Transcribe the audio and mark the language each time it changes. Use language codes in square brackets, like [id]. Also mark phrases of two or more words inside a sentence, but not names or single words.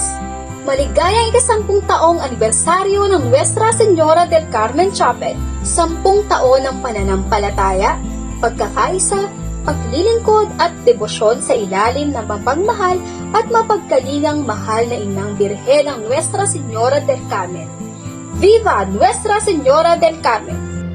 [tl] Maligayang ika-10 taong anibersaryo ng Nuestra Señora del Carmen Chapel. 10 taon ng pananampalataya, pagkakaisa, paglilingkod at debosyon sa ilalim ng mapagmahal at mapagkalingang mahal na Inang Birhen ng Nuestra Señora del Carmen. Viva Nuestra Señora del Carmen!